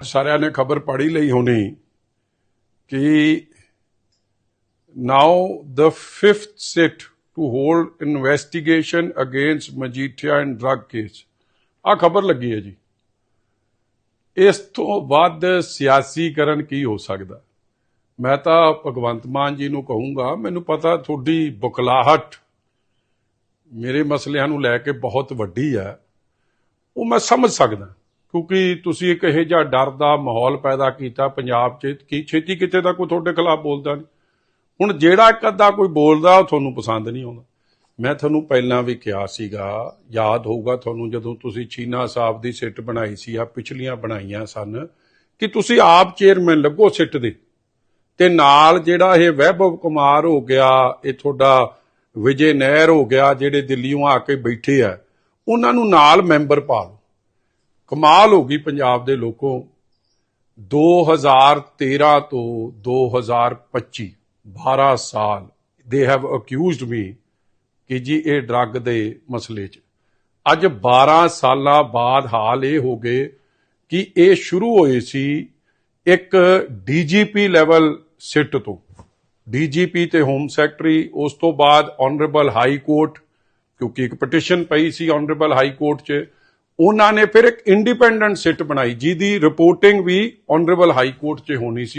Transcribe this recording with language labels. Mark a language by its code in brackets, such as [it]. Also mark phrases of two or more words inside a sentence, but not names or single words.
[pa] ਸਾਰਿਆਂ ਨੇ ਖ਼ਬਰ ਪੜ੍ਹੀ ਲੀ ਹੋਣੀ ਕਿ [en] now the 5th SIT to hold investigation against Majithia in drug case [pa] ਆ ਖ਼ਬਰ ਲੱਗੀ ਹੈ ਜੀ। ਇਸ ਤੋ ਵੱਧ ਸਿਆਸੀਕਰਨ ਕੀ ਹੋ ਸਕਦਾ। ਮੈਂ ਤੋ ਭਗਵੰਤ ਮਾਨ ਜੀ ਨੂੰ ਕਹੂੰਗਾ, ਮੈਨੂੰ ਪਤਾ ਥੋੜ੍ਹੀ ਬੁਖਲਾਹਟ ਮੇਰੇ ਮਸਲਿਆਂ ਨੂੰ ਲੈ ਕੇ ਬਹੁਤ ਵੱਡੀ ਹੈ, ਵੋ ਮੈਂ ਸਮਝ ਸਕਦਾ ਕਿਉਂਕਿ ਤੁਸੀਂ ਏਕ ਇਹੋ ਜਿਹਾ ਡਰ ਦਾ ਮਾਹੌਲ ਪੈਦਾ ਕੀਤਾ ਪੰਜਾਬ 'ਚ ਕਿ ਛੇਤੀ ਕਿਤੇ ਦਾ ਕੋਈ ਤੁਹਾਡੇ ਖ਼ਿਲਾਫ਼ ਬੋਲਦਾ ਨਹੀਂ। ਹੁਣ ਜਿਹੜਾ ਇੱਕ ਅੱਧਾ ਕੋਈ ਬੋਲਦਾ ਉਹ ਤੁਹਾਨੂੰ ਪਸੰਦ ਨਹੀਂ ਆਉਂਦਾ। ਮੈਂ ਤੁਹਾਨੂੰ ਪਹਿਲਾਂ ਵੀ ਕਿਹਾ ਸੀਗਾ, ਯਾਦ ਹੋਊਗਾ ਤੁਹਾਨੂੰ ਜਦੋਂ ਤੁਸੀਂ ਚੀਨਾ ਸਾਹਿਬ ਦੀ ਸਿੱਟ ਬਣਾਈ ਸੀ ਆ ਪਿਛਲੀਆਂ ਬਣਾਈਆਂ ਸਨ ਕਿ ਤੁਸੀਂ ਆਪ ਚੇਅਰਮੈਨ ਲੱਗੋ ਸਿੱਟ ਦੇ ਤੇ ਨਾਲ ਜਿਹੜਾ ਇਹ ਵੈਭਵ ਕੁਮਾਰ ਹੋ ਗਿਆ, ਇਹ ਤੁਹਾਡਾ ਵਿਜੇ ਨਹਿਰ ਹੋ ਗਿਆ, ਜਿਹੜੇ ਦਿੱਲੀੋਂ ਆ ਕੇ ਬੈਠੇ ਆ ਉਹਨਾਂ ਨੂੰ ਨਾਲ ਮੈਂਬਰ ਪਾ ਲਓ। ਕਮਾਲ ਹੋ ਗਈ ਪੰਜਾਬ ਦੇ ਲੋਕੋ। 2013 ਤੋਂ 2025 12 ਸਾਲ [en] they have accused me [pa] ਕਿ ਜੀ ਇਹ ਡਰੱਗ ਦੇ ਮਸਲੇ 'ਚ। ਅੱਜ 12 ਸਾਲਾਂ ਬਾਅਦ ਹਾਲ ਇਹ ਹੋ ਗਏ ਕਿ ਇਹ ਸ਼ੁਰੂ ਹੋਏ ਸੀ ਇੱਕ [en] DGP level SIT [pa] ਤੋਂ, ਡੀਜੀਪੀ ਤੇ [en] home secretary, [pa] ਉਸ ਤੋਂ ਬਾਅਦ [en] honourable High Court, [pa] ਕਿਉਂਕਿ ਇੱਕ ਪਟੀਸ਼ਨ ਪਈ ਸੀ [en] honourable High Court [pa] 'ਚ, ਉਹਨਾਂ ਨੇ ਫਿਰ ਇੱਕ [en] independent SIT [pa] ਬਣਾਈ ਜਿਹਦੀ ਰਿਪੋਰਟਿੰਗ ਵੀ [en] honourable High Court [pa] 'ਚ ਹੋਣੀ ਸੀ।